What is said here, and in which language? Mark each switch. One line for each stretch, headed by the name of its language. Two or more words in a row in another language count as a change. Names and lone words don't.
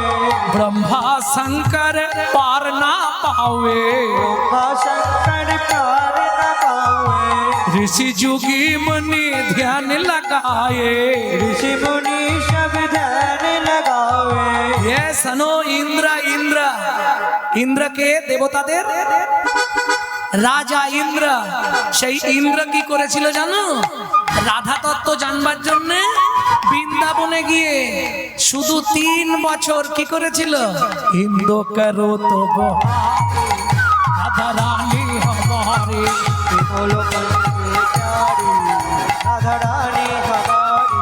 Hindi: ब्रह्मा शंकर पार ना पावे, ब्रह्मा शंकर पार न पावे, ऋषि जुगी मुनि ध्यान लगाए। ऋषि मुनि सब ध्यान लगावे, ये सनो इंद्र इंद्र इंद्र के
Bangla: देवताদের রাজা ইন্দ্র, সেই ইন্দ্র কি করেছিল জানো? রাধা তত্ত্ব জানবার জন্য বৃন্দাবনে গিয়ে শুধু 3 বছর কি করেছিল?
Hindi: इन्द्र करो तो राधा रानी हमारी, लोकन से प्यारी राधा रानी हमारी,